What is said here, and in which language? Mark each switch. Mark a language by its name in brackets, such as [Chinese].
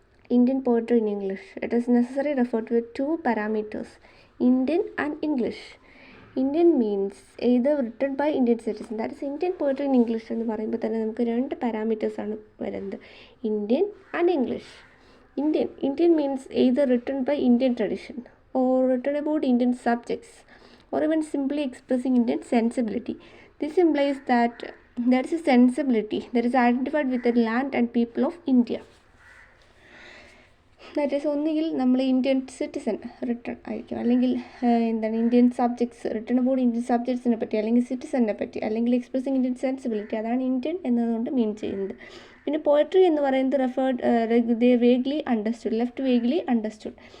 [English] Indian poetry in English. It is necessary to refer to two parameters, Indian and English. Indian means either written by Indian citizen. That is Indian poetry in English [Malayalam] എന്ന് പറയുമ്പോൾ തന്നെ നമുക്ക് രണ്ട് പാരാമീറ്റേഴ്സാണ് വരുന്നത്, Indian and English. [English] Indian means either written by Indian tradition or written about Indian subjects or even simply expressing Indian sensibility. This implies that there is a sensibility that is identified with the land and people of India. [Malayalam] That is ഒന്നുകിൽ നമ്മൾ Indian citizen return ആയിരിക്കും, അല്ലെങ്കിൽ Indian subjects return about Indian സബ്ജക്ട്സിനെ പറ്റി, അല്ലെങ്കിൽ സിറ്റിസണിനെ പറ്റി, അല്ലെങ്കിൽ expressing Indian sensibility. അതാണ് Indian എന്നതുകൊണ്ട് മീൻ ചെയ്യുന്നത്. പിന്നെ പോയട്രി എന്ന് പറയുന്നത് വേഗ്ലി അണ്ടർസ്റ്റുഡ്, വേഗ്ലി അണ്ടർസ്റ്റുഡ്.